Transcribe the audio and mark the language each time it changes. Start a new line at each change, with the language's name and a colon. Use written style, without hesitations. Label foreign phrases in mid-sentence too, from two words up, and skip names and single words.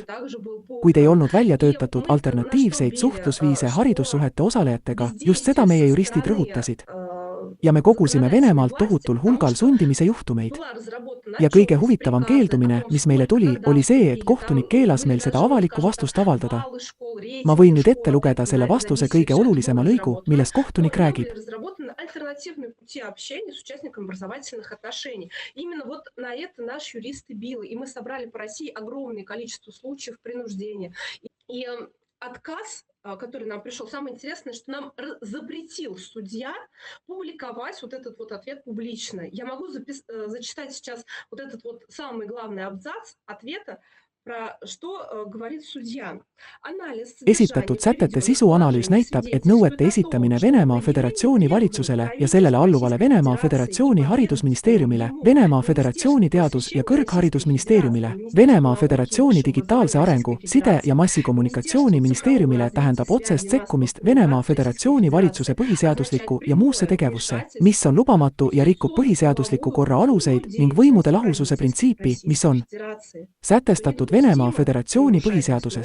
Estonian: Kuid ei olnud välja töötatud alternatiivseid suhtlusviise haridussuhete osalejatega, just seda meie juristid rõhutasid. Ja me kogusime Venemaalt tohutul hulgal sundimise juhtumeid. Ja kõige huvitavam keeldumine, mis meile tuli, oli see, et kohtunik keelas meil seda avalikku vastust avaldada. Ma võin nüüd ette lugeda selle vastuse kõige olulisema lõigu, millest kohtunik räägib.
Russian: Альтернативные пути общения с участниками образовательных отношений. Именно вот на это наш юрист и бил. И мы собрали по России огромное количество случаев принуждения. И отказ, который нам пришел, самое интересное, что нам запретил судья публиковать вот этот вот ответ публично. Я могу зачитать сейчас вот этот вот самый главный абзац ответа,
Estonian: Esitatud sätete sisuanalüüs näitab, et nõuete esitamine Venemaa Föderatsiooni valitsusele ja sellele alluvale Venemaa Föderatsiooni haridusministeeriumile, Venemaa Föderatsiooni teadus- ja kõrgharidusministeeriumile, Venemaa Föderatsiooni digitaalse arengu, side- ja massikommunikatsiooni ministeeriumile tähendab otsest sekkumist Venemaa Föderatsiooni valitsuse põhiseaduslikku ja muusse tegevusse, mis on lubamatu ja rikub põhiseadusliku korra aluseid ning võimude lahususe printsiipi, mis on sätestatud Venemaa Föderatsiooni põhiseaduses.